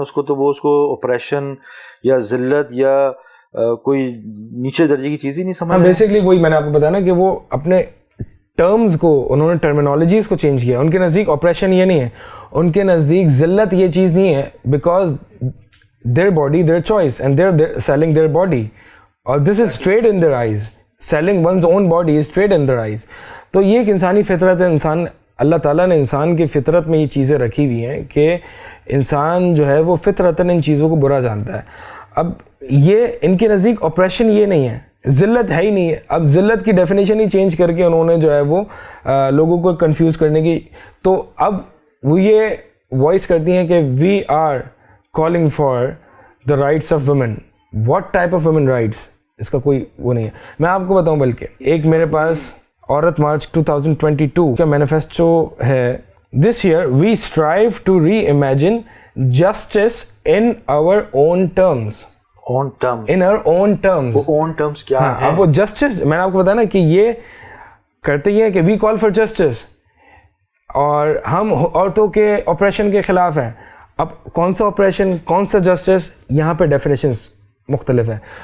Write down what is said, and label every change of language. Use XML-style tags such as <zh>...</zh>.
<ur>اس کو تو وہ اس کو آپریشن یا ذلت یا کوئی نیچے درجے کی چیز ہی نہیں سمجھ رہے. بیسکلی وہی میں نے آپ کو بتایا نا کہ وہ اپنے ٹرمز کو انہوں نے ٹرمینالوجیز کو چینج کیا. ان کے نزدیک آپریشن یہ نہیں ہے, ان کے نزدیک ذلت یہ چیز نہیں ہے, because</ur> <en>their body, their choice, and they're selling their body,</en> <ur>اور</ur> <en>this is trade in their eyes. Selling one's own body is trade in their eyes.</en> <ur>تو یہ ایک انسانی فطرت ہے. انسان اللہ تعالیٰ نے انسان کی فطرت میں یہ چیزیں رکھی ہوئی ہیں کہ انسان جو ہے وہ فطرتاً ان چیزوں کو برا جانتا ہے. اب یہ ان کے نزدیک آپریشن یہ نہیں ہے, ذلت ہے ہی نہیں ہے. اب ذلت کی ڈیفینیشن ہی چینج کر کے انہوں نے جو ہے وہ لوگوں کو کنفیوز کرنے کی, تو اب وہ یہ وائس کرتی ہیں کہ</ur> <en>We are calling for the rights of women. What type of women rights?</en> <ur>اس کا کوئی وہ نہیں ہے. میں آپ کو بتاؤں, بلکہ ایک میرے پاس عورت مارچ 2022 کا مینیفیسٹو ہے.</ur> <en>This year we strive to reimagine justice in our own terms. In our own terms.</en> <ur>وہ own terms کیا ہے؟ وہ justice, میں نے آپ کو بتایا نا کہ یہ کرتے ہی ہیں کہ</ur> <en>we call for justice,</en> <ur>اور ہم عورتوں کے آپریشن کے خلاف ہیں. اب کون سا آپریشن, کون سا جسٹس, یہاں پہ ڈیفینیشنس مختلف ہیں.</ur>